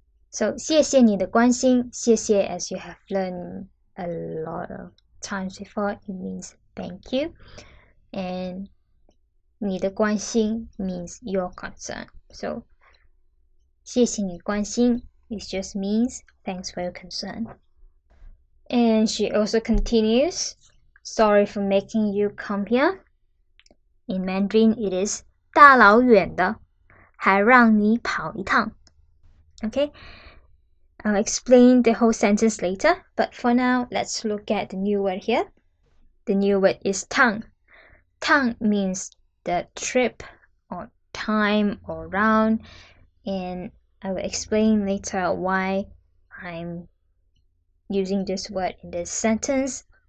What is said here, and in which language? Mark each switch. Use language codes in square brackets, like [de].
[en] So [zh] 谢谢你的关心, [en] 谢谢 as you have learned a lot of times before, it means thank you, and [zh] 你的关心 [en] means your concern. So [zh] 谢谢你关心 [en] it just means thanks for your concern. And she also continues, sorry for making you come here. In Mandarin it is [zh] 大老远的还让你跑一趟. [en] Okay, I'll explain the whole sentence later, but for now, let's look at the new word here. The new word is 趟.趟 means the trip or time or round, and I will explain later why I'm using this word in this sentence.